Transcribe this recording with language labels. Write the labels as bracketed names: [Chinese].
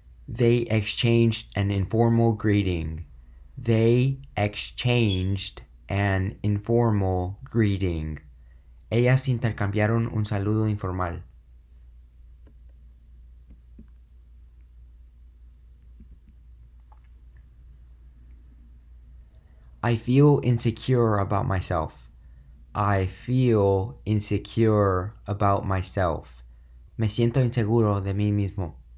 [English] They exchanged an informal greeting. They exchanged an informal greeting. [Spanish] Ellas intercambiaron un saludo informal. [English] I feel insecure about myself. I feel insecure about myself. [Spanish] Me siento inseguro de mí mismo.